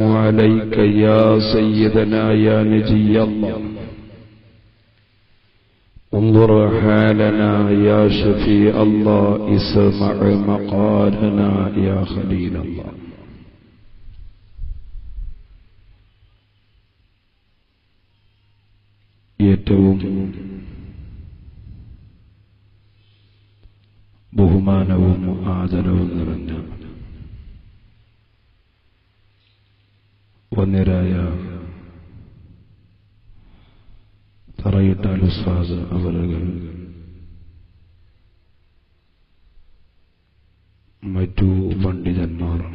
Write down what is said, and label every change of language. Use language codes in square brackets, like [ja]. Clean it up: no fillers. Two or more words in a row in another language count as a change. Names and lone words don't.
[ar] عليك يا سيدنا يا نجي الله انظر حالنا يا شفيع الله اسمع مقالنا يا خليل الله ഏറ്റവും [ml] ബഹുമാനവും ആദരവും നിറഞ്ഞ വന്യരായ തറയിട്ടാൽ ഉസ്താദ് അവരുകൾ, മറ്റു പണ്ഡിതന്മാർ,